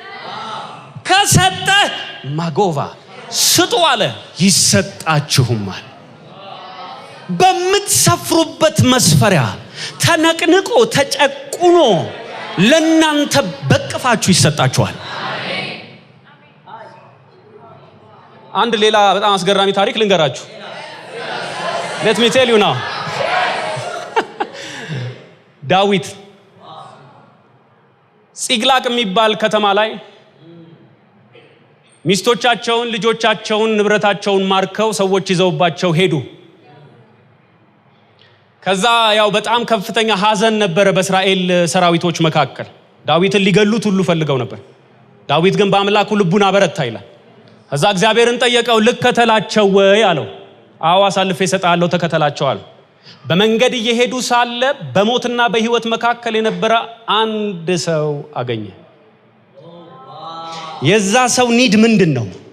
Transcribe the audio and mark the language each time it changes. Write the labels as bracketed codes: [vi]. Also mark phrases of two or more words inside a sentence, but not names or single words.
[am] ከሰጠህ ማጎቫ ስጡ አለ ይሰጣችሁማል። በምትሰፍሩበት መስፈሪያ ተነቅንቆ ተጨቁኖ ለናንተ በቅፋችሁ ይሰጣችኋል። አንድ ሌላ በጣም አስገራሚ ታሪክ ልንገራችሁ። [en] let me tell you now [am] ዳዊት ጺቅላግ የሚባል ከተማ ላይ ሚስቶቻቸውን፣ ልጆቻቸውን፣ ንብረታቸውን ማርከው ሰዎች ይዘውባቸው ሄዱ። ከዛ ያው በጣም ከፍተኛ ሐዘን ነበረ በእስራኤል ሰራዊቶች መካከል። ዳዊትን ሊገሉት ሁሉ ፈልገው ነበር። ዳዊት ግን በአምላኩ ልቡን አበረታ ይላል። ከዛ እግዚአብሔርን ጠየቀው፣ ልከተላቸው ወይ አለው። አዎ አሳልፌ እሰጥሃለሁ፣ ተከተላቸው አለ። በመንገድ እየሄዱ ሳለ በሞትና በሕይወት መካከል የነበረ አንድ ሰው አገኘ። የዛ ሰው ኒድ ምንድነው?